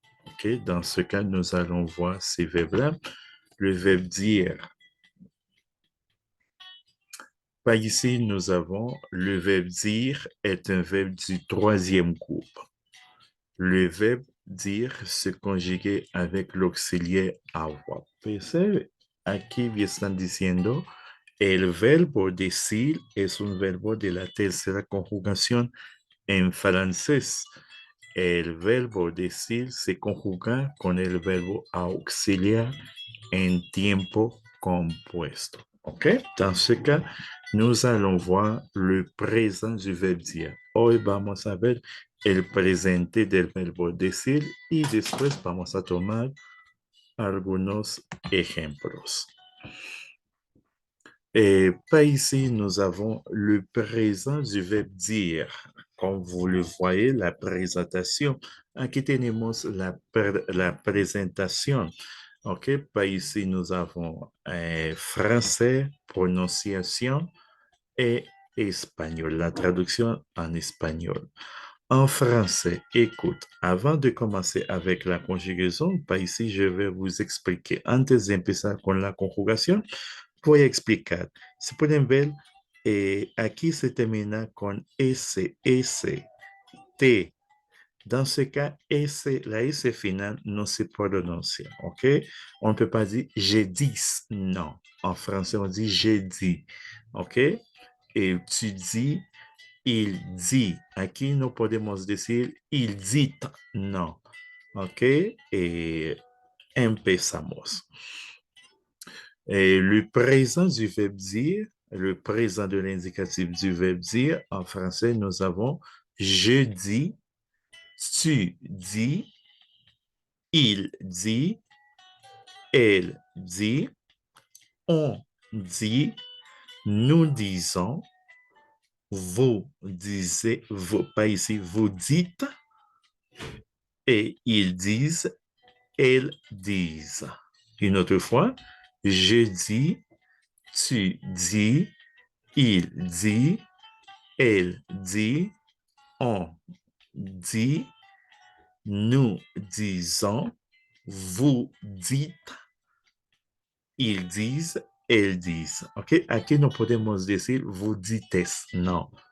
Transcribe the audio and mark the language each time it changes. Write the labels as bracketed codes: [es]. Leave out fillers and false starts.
[fr] Ok, dans ce cas, nous allons voir ces verbes-là. Le verbe dire. Par ici, nous avons le verbe dire est un verbe du troisième groupe. Le verbe dire se conjugue avec l'auxiliar avoir. [es] Percebe, aquí están diciendo, el verbo decir es un verbo de la tercera conjugación en francés. El verbo decir se conjuga con el verbo auxiliar en tiempo compuesto. OK? [fr] Dans ce cas, nous allons voir le présent du verbe dire. [es] Hoy vamos a ver el presente del verbo decir y después vamos a tomar algunos ejemplos. [fr] Et par ici, nous avons le présent du verbe dire. Comme vous le voyez, la présentation. [es] Aquí tenemos la [fr] présentation. OK, par ici, nous avons français, prononciation et espagnol, la traduction en espagnol. En français, écoute, avant de commencer avec la conjugaison, par ici, je vais vous expliquer. [es] Antes de empezar con la conjugación, voy a explicar. Si pueden ver, aquí se termina con S, S, T. [fr] Dans ce cas, S, la S finale ne se prononce, OK? On ne peut pas dire j'ai dit, non. En français, on dit j'ai dit, OK? Et tu dis, il dit. [es] Aquí no podemos decir [fr] il dit, non. [es] OK? Et empezamos. [fr] Et le présent du verbe dire, le présent de l'indicatif du verbe dire, en français, nous avons je dis, tu dis, il dit, elle dit, on dit, nous disons, vous disiez, vous, pas ici, vous dites, et ils disent, elles disent. Une autre fois, je dis, tu dis, il dit, elle dit, on dit, nous disons, vous dites, ils disent, elles disent. OK? [es] Aquí no podemos decir [fr] vous dites, non.